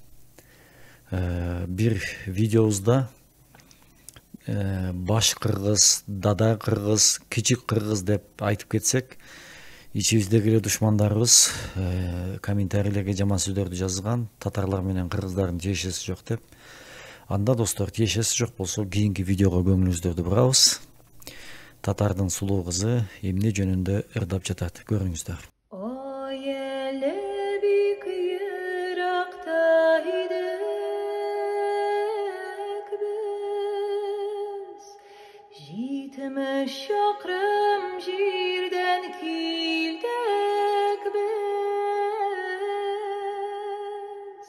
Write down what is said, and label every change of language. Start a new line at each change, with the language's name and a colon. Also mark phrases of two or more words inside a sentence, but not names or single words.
Kyrgyz: Бир видеобузда баш кыргыз, дада кыргыз, кичик кыргыз деп айтып кетсек, ичибиздеги эле душмандарыбыз комментарийлерге жаман сөздөрдү жазган. Татарлар менен кыргыздардын тиешеси жок деп. Анда достор, тиешеси жок болсо кийинки видеого көңүлүңүздөрдү бурабыз. Татардын сулуу кызы эмне жөнүндө ырдап жатат, көрүңүздөр.
Tatar: Ой эле бик йыракта идек биз, 70 чакрым жерден килдек биз.